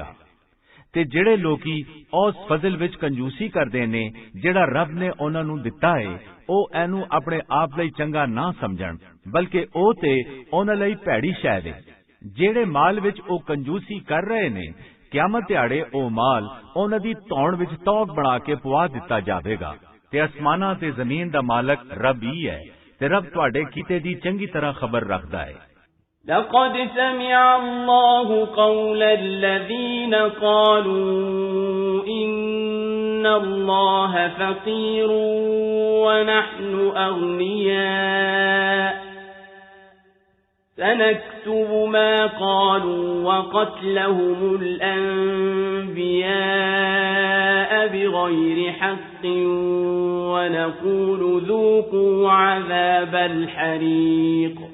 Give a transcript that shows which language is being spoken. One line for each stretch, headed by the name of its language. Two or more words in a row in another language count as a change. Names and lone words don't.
Punjabi: ਤੇ ਜਿਹੜੇ ਲੋਕੀ ਉਸ ਫਜ਼ਲ ਵਿੱਚ ਕੰਜੂਸੀ ਕਰਦੇ ਨੇ ਜਿਹੜਾ ਰੱਬ ਨੇ ਉਹਨਾਂ ਨੂੰ ਦਿੱਤਾ ਹੈ, ਉਹ ਇਹਨੂੰ ਆਪਣੇ ਆਪ ਲਈ ਚੰਗਾ ਨਾ ਸਮਝਣ, ਬਲਕਿ ਉਹ ਤੇ ਉਹਨਾਂ ਲਈ ਭੈੜੀ ਸ਼ੈ ਹੈ। ਜਿਹੜੇ ਮਾਲ ਵਿੱਚ ਉਹ ਕੰਜੂਸੀ ਕਰ ਰਹੇ ਨੇ, ਕਿਆਮਤ ਦਿਹਾੜੇ ਉਹ ਮਾਲ ਉਹਨਾਂ ਦੀ ਧੌਣ ਵਿੱਚ ਤੌਕ ਬਣਾ ਕੇ ਪਵਾ ਦਿੱਤਾ ਜਾਵੇਗਾ। ਤੇ ਅਸਮਾਨਾਂ ਤੇ ਜ਼ਮੀਨ ਦਾ ਮਾਲਕ ਰੱਬ ਹੀ ਹੈ, ਤੇ ਰੱਬ ਤੁਹਾਡੇ ਕੀਤੇ ਦੀ ਚੰਗੀ ਤਰ੍ਹਾਂ ਖਬਰ ਰੱਖਦਾ ਹੈ।
Arabic: لقد سمع الله قول الذين قالوا إن الله فقير ونحن أغنياء سنكتب ما قالوا وقتلهم الأنبياء بغير حق ونقول ذوقوا عذاب الحريق